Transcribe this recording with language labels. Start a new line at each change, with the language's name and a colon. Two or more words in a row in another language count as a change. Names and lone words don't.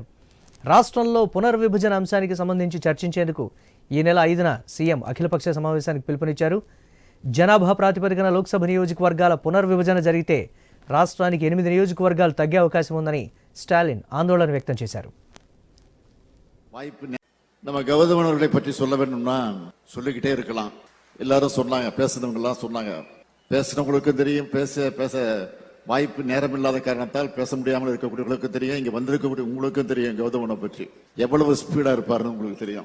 Telugu: రాష్ట్రంలో పునర్విభజన అంశానికి సంబంధించి చర్చించేందుకు ఈ నెల 5న సీఎం అఖిలపక్ష సమావేశానికి పిలుపునిచ్చారు. జనాభా ప్రాతిపదికన లోక్సభ నియోజకవర్గాల పునర్విభజన జరిగితే రాష్ట్రానికి 8 నియోజకవర్గాలు తగ్గే అవకాశం ఉందని స్టాలిన్ ఆందోళన వ్యక్తం చేశారు.
Tamil: நம்ம கௌதமனவர்களை பற்றி சொல்ல வேண்டும்னா சொல்லிக்கிட்டே இருக்கலாம். எல்லாரும் சொன்னாங்க, பேசுனவங்க எல்லாம் சொன்னாங்க. பேசுனவங்களுக்கும் தெரியும், பேச வாய்ப்பு நேரம் இல்லாத காரணத்தால் பேச முடியாமல் இருக்கக்கூடியவர்களுக்கும் தெரியும். இங்க வந்திருக்கக்கூடிய உங்களுக்கும் தெரியும் கௌதமனை பற்றி எவ்வளவு ஸ்பீடா இருப்பாருன்னு உங்களுக்கு தெரியும்.